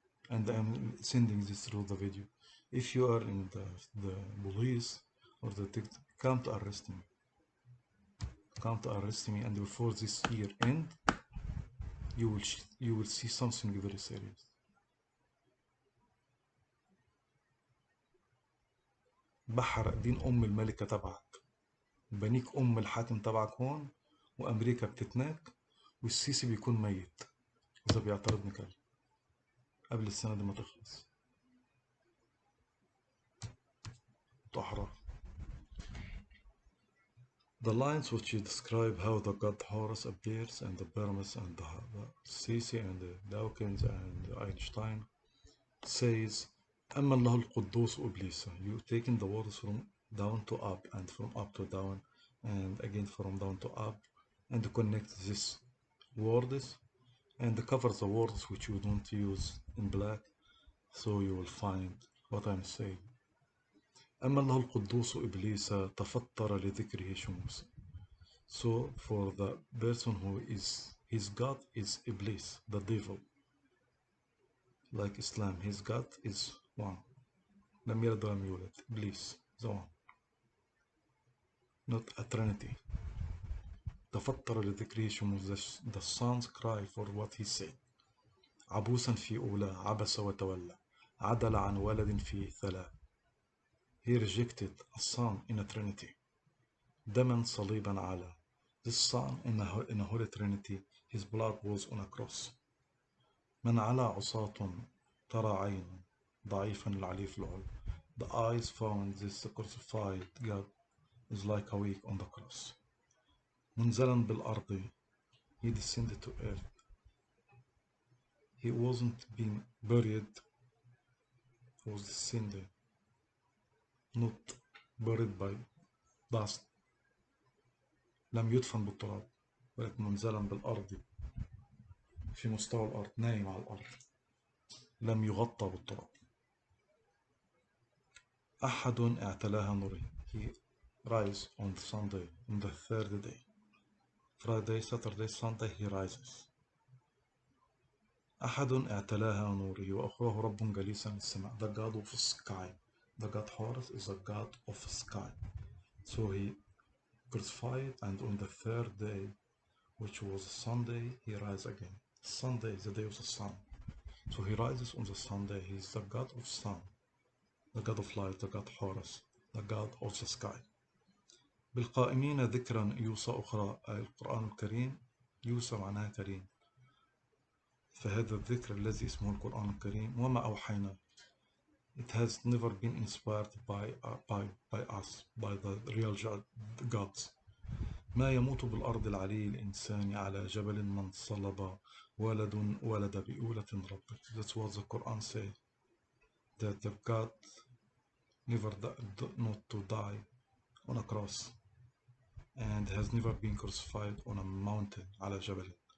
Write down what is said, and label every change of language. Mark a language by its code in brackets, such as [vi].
[en] And I'm sending this through the video. If you are in the police or the detective, come to arrest me. Come to arrest me, and before this year end, you will see something very serious. [ar] بحرق دين الملكة تبعك، بنيك الحاكم تبعك هون، وأمريكا بتتناك، والسيسي بيكون ميت إذا بيعترضني كلب قبل السنة دي ما تخلص. تحرر. [en] The lines which describe how the god Horus appears, and the pyramids, and the Sisi, and the Dawkins, and Einstein, says [ar] أما الله القدوس إبليس. [en] You taking the words from down to up and from up to down and again from down to up and connect these words and cover the words which you don't use in black, so you will find what I'm saying. [ar] أما الله القدوس إبليس تفطر لذكره شموس. [en] So for the person who is his God is Iblis, the devil. Like Islam, his God is one. [ar] لم يلد ولم يولد. [en] Iblis, the one. Not a trinity. [ar] تفطر لذكره شموس. [en] The sons cry for what he said. [ar] عبوسا في أولى عبس وتولى عدل عن ولد في ثلاث. [en] He rejected a son in a trinity. [ar] دما صليبا على. [en] This son in a holy trinity, his blood was on a cross. [ar] من على عصاة ترى عين ضعيفا العلي في العلو. [en] The eyes found this crucified God is like a weak on the cross. [ar] منزلا بالأرض. [en] He descended to earth. He wasn't being buried. He was descended. Not buried by dust. [ar] لم يدفن بالتراب ولكن منزلا بالأرض في مستوى الأرض نايم على الأرض لم يغطى بالتراب. أحد اعتلاها نوره. [en] He rise on Sunday on the third day. Friday, Saturday, Sunday he rises. [ar] أحد اعتلاها نوره وأخراه رب جليسا في السماء. [en] The God of sky. The God Horus is a God of sky. So he crucified and on the third day, which was Sunday, he rises again. Sunday is the day of the sun. So he rises on the Sunday. He is the God of sun, the God of light, the God Horus, the God of the sky. [ar] بالقائمين ذكرا يوسى أخرى. القرآن الكريم يوسى معناها كريم. فهذا الذكر الذي اسمه القرآن الكريم وما أوحينا. [en] It has never been inspired by us, by the real gods. [ar] ما يموت بالأرض العلي الإنسان على جبل من صلب ولد بأولة ربك. [en] That's what the Quran says. That the God never not to die on a cross and has never been crucified on a mountain [ar] على جبل.